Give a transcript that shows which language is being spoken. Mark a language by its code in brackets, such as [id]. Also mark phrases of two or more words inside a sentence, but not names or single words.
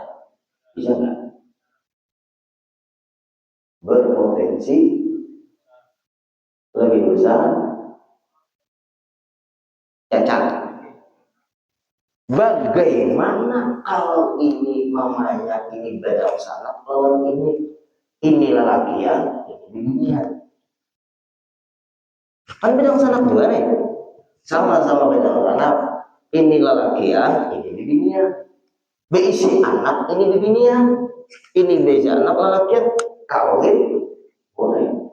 [id] Bisa nggak? Berpotensi lebih besar cacat. [bjn] Bagaimana kalau ini mamanya ini bedang sanak lawan ini lelakian ini binian? Kan bedang sanak juga nih, sama-sama bedang sanak. Ini lelakian ini binian. Beisi anak ini binian. Ini beisi anak lelakian kawin boleh.